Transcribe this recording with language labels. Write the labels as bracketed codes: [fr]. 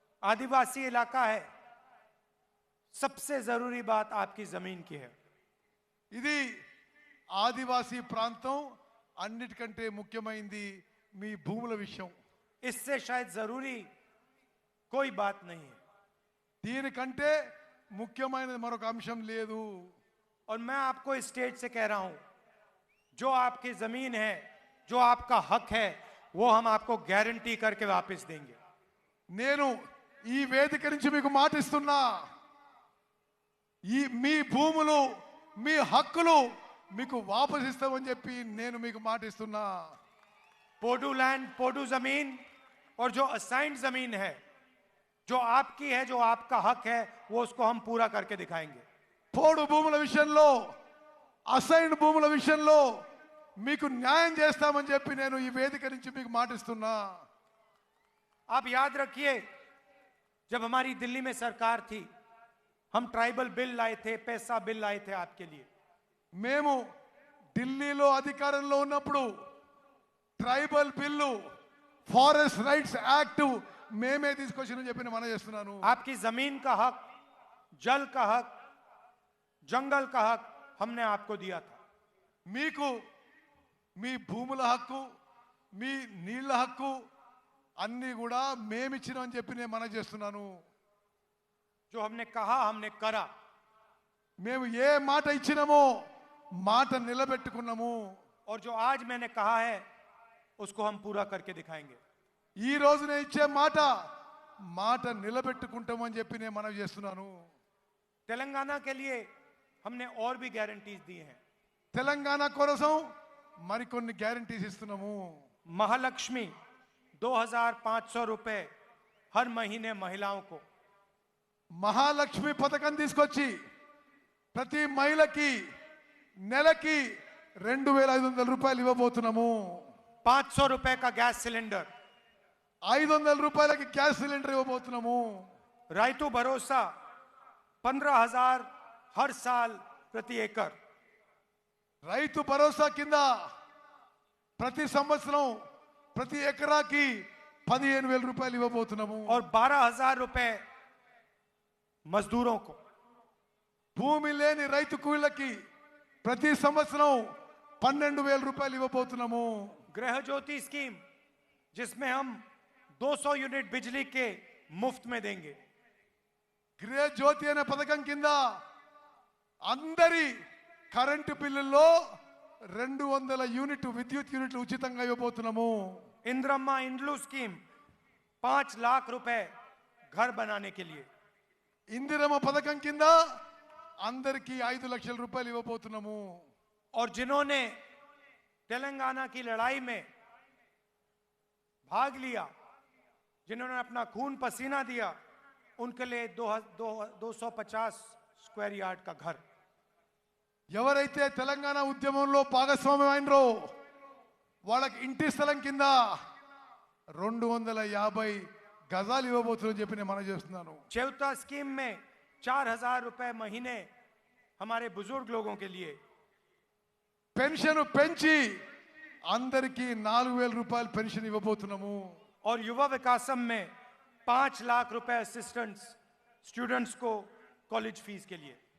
[hi] आदिवासी इलाका है, सबसे जरूरी बात आपकी जमीन की है. [te] ఇది ఆదివాసీ ప్రాంతం, అన్నిటికంటే ముఖ్యమైనది మీ భూముల విషయం. [hi] इससे शायद जरूरी कोई बात नहीं है. [te] దీనికంటే ముఖ్యమైనది మరొక అంశం లేదు. [hi] और मैं आपको इस स्टेज से कह रहा हूं, जो आपकी जमीन है, जो आपका हक है, वो हम आपको गारंटी करके वापस देंगे. [te] నేను ఈ వేదిక నుంచి మీకు మాట ఇస్తున్నా, మీ భూములు, మీ హక్కులు మీకు వాపస్ ఇస్తామని చెప్పి నేను మీకు మాట ఇస్తున్నా. [hi] पोडू लैंड, पोडू जमीन और जो असाइंड जमीन है, जो आपकी है, जो आपका हक है, वो उसको हम पूरा करके दिखाएंगे. [te] పోడు భూముల విషయంలో, అసైన్ భూముల విషయంలో మీకు న్యాయం చేస్తామని చెప్పి నేను ఈ వేదిక నుంచి మీకు మాట ఇస్తున్నా. [hi] आप याद रखिए, जब हमारी दिल्ली में सरकार थी, हम ट्राइबल बिल लाए थे, पैसा बिल लाए थे आपके लिए. [te] మేము ఢిల్లీలో అధికారంలో ఉన్నప్పుడు tribal bill, forest rights act మేమే తీసుకొచ్చిన చెప్పి మనం చేస్తున్నాను. [hi] आपकी जमीन का हक, जल का हक, जंगल का हक हमने आपको दिया था. [te] మీకు మీ భూముల హక్కు, మీ నీళ్ల హక్కు అన్ని కూడా మేమిచ్చినామని చెప్పి నేను మనం చేస్తున్నాను. [hi] जो हमने कहा हमने करा. [te] మేము ఏ మాట ఇచ్చినామో మాట నిలబెట్టుకున్నాము. [hi] और जो आज मैंने कहा है उसको हम पूरा करके दिखाएंगे. [te] ఈ రోజు నేను ఇచ్చే మాట మాట నిలబెట్టుకుంటామని చెప్పి నేను మనవి చేస్తున్నాను. [hi] तेलंगाना के लिए हमने और भी गारंटीज दी हैं। [te] తెలంగాణ కోసం మరికొన్ని గ్యారంటీస్ ఇస్తున్నాము. [hi] महालक्ष्मी 2500 रुपए हर महीने महिलाओं को, [te] మహాలక్ష్మి పథకం తీసుకొచ్చి ప్రతి మహిళకి నెలకి 2500 రూపాయలు ఇవ్వబోతున్నాము. [hi] 500 रुपए का गैस सिलेंडर, [te] 500 రూపాయలకి గ్యాస్ సిలిండర్ ఇవ్వబోతున్నాము. [hi] रायतु भरोसा 15,000 हर साल प्रति एकड़, [te] రైతు భరోసా కింద ప్రతి సంవత్సరం ప్రతి ఎకరాకి 15,000 రూపాయలు ఇవ్వబోతున్నాము. [hi] और 12,000 रुपए मजदूरों को। [te] భూమి లేని రైతు కూలీలకి ప్రతి సంవత్సరం 12,000 రూపాయలు ఇవ్వబోతున్నాము. [hi] गृह ज्योति स्कीम जिसमें हम 200 यूनिट बिजली के मुफ्त में देंगे। [te] గృహ జ్యోతి అనే పథకం కింద అందరి కరెంటు బిల్లుల్లో 200 యూనిట్ విద్యుత్ యూనిట్లు ఉచితంగా ఇవ్వబోతున్నాము. [hi] इंद्रम्मा इंड्लू स्कीम 5 लाख रुपए घर बनाने के लिए। [te] ఇందిరమ్మ పథకం కింద అందరికీ 5 లక్షల రూపాయలు ఇవ్వబోతున్నాము. [hi] और जिन्होंने तेलंगाना की लड़ाई में भाग लिया, जिन्होंने अपना खून पसीना दिया, उनके लिए 250 स्क्वायर यार्ड का घर। [te] ఎవరైతే తెలంగాణ ఉద్యమంలో భాగస్వామ్యం అయినరో వాళ్ళకి ఇంటి స్థలం కింద 250 గజాలు ఇవ్వబోతుందని చెప్పి నేను మనవి చేస్తున్నాను. [hi] चौथा स्कीम में 4,000 रुपए महीने हमारे बुजुर्ग लोगों के लिए। [te] పెన్షన్ పెంచి అందరికీ 4,000 రూపాయలు పెన్షన్ ఇవ్వబోతున్నాము. [hi] और युवा विकासम में 5 लाख रुपए असिस्टेंट्स स्टूडेंट्स को कॉलेज फीस के लिए।